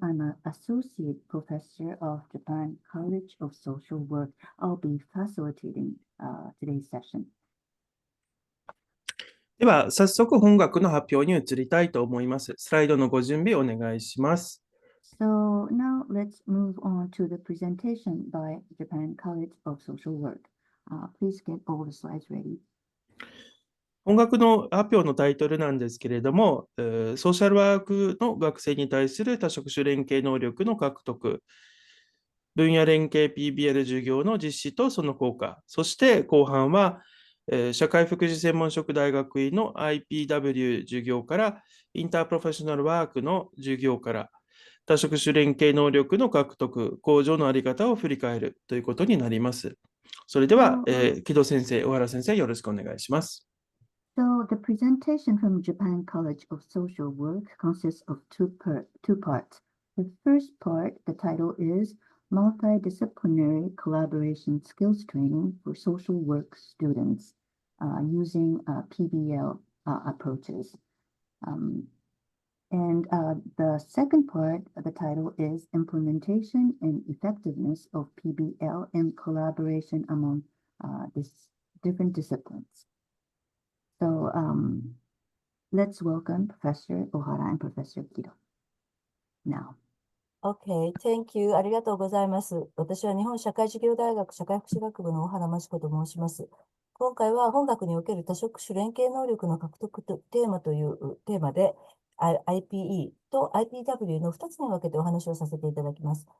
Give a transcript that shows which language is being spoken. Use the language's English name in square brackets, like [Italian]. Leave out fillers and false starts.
[English] I'm an associate professor of Japan College of Social Work. I'll be facilitating today's session. [Japanese] では、早速本学の発表に移りたいと思います。スライドのご準備お願いします。 [English] So now let's move on to the presentation by Japan College of Social Work. Please get all the slides ready. [Japanese] 本学の発表のタイトルなんですけれども、ソーシャルワークの学生に対する多職種連携能力の獲得、分野連携 PBL 授業の実施とその効果、そして後半は、社会福祉専門職大学院の IPW 授業からインタープロフェッショナルワークの授業から多職種連携能力の獲得、向上のあり方を振り返るということになります。それでは、木戸先生、小原先生、よろしくお願いします。 [English] So the presentation from Japan College of Social Work consists of two parts. The first part, the title is Multidisciplinary Collaboration Skills Training for Social Work Students using PBL approaches. And the second part, the title is Implementation and Effectiveness of PBL and Collaboration Among different disciplines. So let's welcome Professor Ohara and Professor Kido now. Okay, thank you. [Japanese] ありがとうございます。私は日本社会事業大学社会福祉学部の小原真知子と申します。今回は本学における多職種連携能力の獲得テーマというテーマで IPE と IPW の2つに分けてお話をさせていただきます。